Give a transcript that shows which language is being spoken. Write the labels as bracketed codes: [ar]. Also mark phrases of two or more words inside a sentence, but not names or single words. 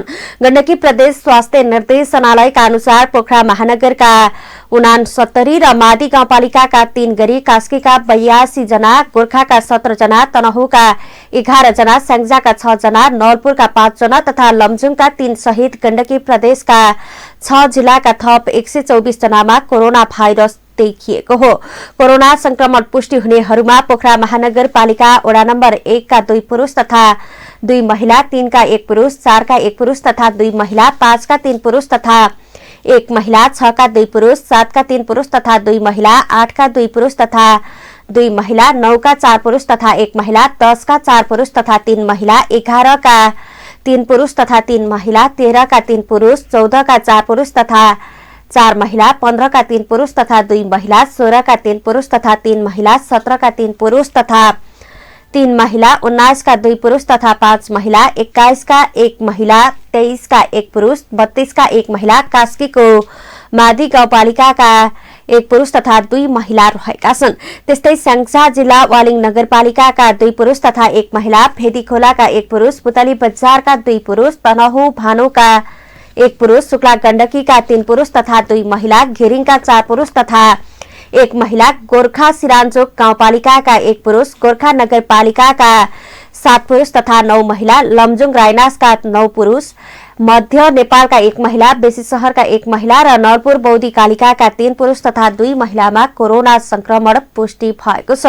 [ne] गण्डकी प्रदेश स्वास्थ्य निर्देशनालयका अनुसार पोखरा महानगरका 69 र मादी गाउँपालिकाका 3 गरी, कास्कीका 82 जना, गोर्खाका 17 जना, तनहुका 11 जना, स्याङ्जाका 6 जना, नवलपुरका 5 जना तथा लमजुङका 3 सहित गण्डकी प्रदेशका 6 जिल्लाका थप 124 जनामा कोरोना भाइरस देखिएको हो। कोरोना संक्रमण पुष्टि हुनेहरूमा पोखरा महानगरपालिका वडा नम्बर 1 का 2 पुरुष तथा 2 महिला, 3 का 1 पुरुष, 4 का 1 पुरुष तथा 2 महिला, 5 का 3 पुरुष तथा 1 महिला, 6 का 2 पुरुष, 7 का 3 पुरुष तथा 2 महिला, 8 का 2 पुरुष तथा 2 महिला, 9 का 4 पुरुष तथा 1 महिला, 10 का 4 पुरुष तथा 3 महिला, 11 का 3 पुरुष तथा 3 महिला, 13 का 3 पुरुष, 14 का 4 पुरुष तथा 4 महिला, 15 का 3 पुरुष तथा 2 महिला, 16 का 3 पुरुष तथा 3 महिला, 17 का 3 पुरुष तथा 3 महिला, 19 का 2 पुरुष तथा 5 महिला, 21 का 1 महिला, 23 का 1 पुरुष, 32 का 1 महिला, कास्कीको मादी गाउँपालिकाका 1 पुरुष तथा 2 महिला रहेका छन्। त्यस्तै स्याङ्जा जिल्ला वालिङ नगरपालिकाका 2 पुरुष तथा 1 महिला, फेदीखोलाका 1 पुरुष, पुतली बजारका 2 पुरुष, तनहु भानुका 1 पुरुष, शुक्ला गण्डकीका 3 पुरुष तथा 2 महिला, घिरिङका 4 पुरुष तथा 1 महिला, गोर्खा सिरान्चोक गाउँपालिकाका 1 पुरुष, गोर्खा नगरपालिकाका 7 पुरुष तथा 9 महिला, लमजुङ राइनासका 9 पुरुष, मध्य नेपालका 1 महिला, बेसी शहरका 1 महिला र नवलपुर बौद्धी कालिकाका 3 पुरुष तथा 2 महिलामा कोरोना संक्रमण पुष्टि भएको छ।